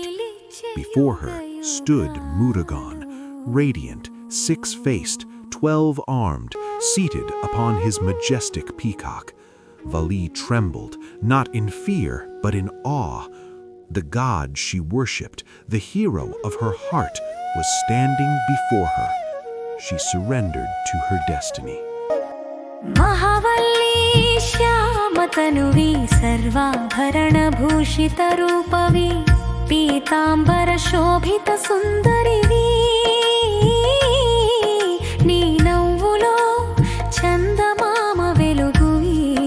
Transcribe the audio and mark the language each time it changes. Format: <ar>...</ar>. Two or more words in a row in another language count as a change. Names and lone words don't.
<en>Before her stood Murugan, radiant, six-faced, 12-armed, seated upon his majestic peacock. Valli trembled, not in fear, but in awe. The god she worshipped, the hero of her heart, was standing before her. She surrendered to her destiny.</en> <te>మహావల్లి శ్యామతనువి సర్వాభరణభూషితరూపవి పీతాంబరశోభితసుందరివి నీ నవ్వులో చందమామ వెలుగువి</te>